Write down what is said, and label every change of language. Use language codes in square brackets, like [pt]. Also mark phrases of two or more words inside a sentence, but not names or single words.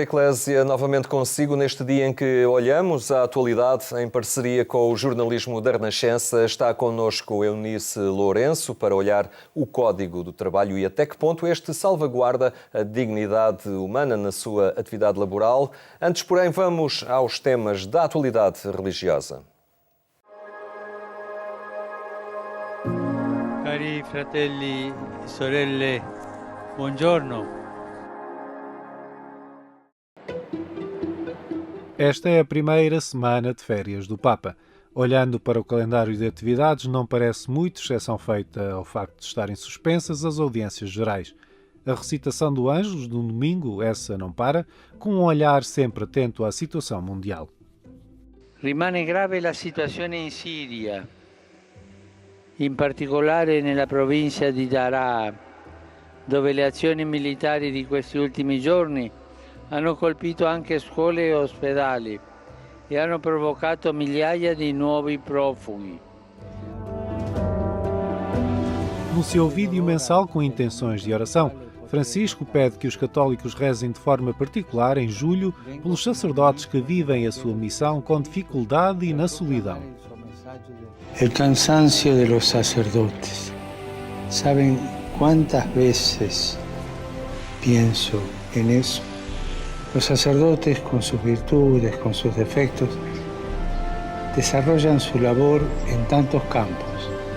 [pt] Eclésia, novamente consigo neste dia em que olhamos a atualidade em parceria com o jornalismo da Renascença. Está connosco Eunice Lourenço para olhar o Código do Trabalho e até que ponto este salvaguarda a dignidade humana na sua atividade laboral. Antes, porém, vamos aos temas da atualidade religiosa. [it] Cari fratelli e sorelle, buongiorno. [pt] Esta é a primeira semana de férias do Papa. Olhando para o calendário de atividades, não parece muito, exceção feita ao facto de estarem suspensas as audiências gerais. A recitação do Ângelus, de um domingo, essa não para, com um olhar sempre atento à situação mundial. [it] Rimane grave la situazione in Siria, in particolare nella provincia di Daraa, dove le azioni militari di questi ultimi giorni hanno colpito anche scuole e ospedali e hanno provocato migliaia di nuovi profughi. [pt] No seu vídeo mensal com intenções de oração, Francisco pede que os católicos rezem de forma particular, em julho, pelos sacerdotes que vivem a sua missão com dificuldade e na solidão. [es] El cansancio de los sacerdotes. ¿Saben cuántas veces pienso en eso? Los sacerdotes, con sus virtudes, con sus defectos, desarrollan su labor en tantos campos.